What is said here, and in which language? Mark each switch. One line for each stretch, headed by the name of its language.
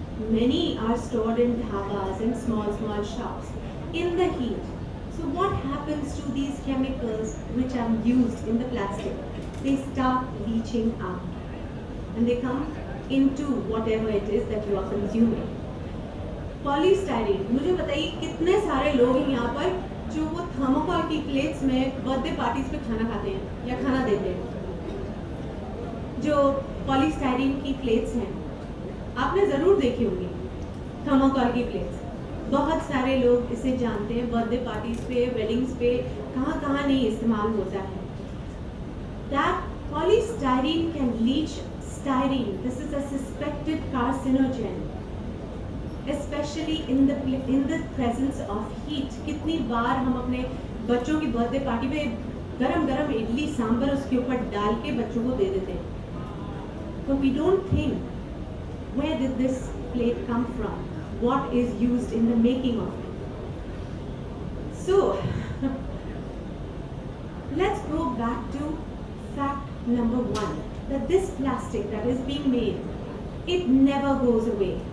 English: Many are stored in dhabas and small shops in the heat. So what happens to these chemicals which are used in the plastic? They start leaching out and they come into whatever it is that you are consuming.
Hindi: Polystyrene, मुझे बताइए कितने सारे लोग हैं यहाँ पर जो वो थर्मोकोल की प्लेट्स में बर्थडे पार्टीज पे खाना खाते हैं या खाना देते हैं. जो पॉलीस्टाइरीन की प्लेट्स हैं आपने ज़रूर देखी होंगी, थर्मोकोल की प्लेट्स. बहुत सारे लोग इसे जानते हैं, बर्थडे पार्टीज पे, वेडिंग्स पे, कहाँ नहीं इस्तेमाल होता है.
English: That polystyrene can leach styrene. This is a suspected carcinogen. Especially in the presence of heat.
Hindi: कितनी बार हम अपने बच्चों की बर्थडे पार्टी पे गरम इडली सांभर उसके ऊपर डाल के बच्चों को दे देते हैं.
English: So we don't think where did this plate come from? What is used in the making of it? So let's go back to fact number 1, that this plastic that is being made, it never goes away.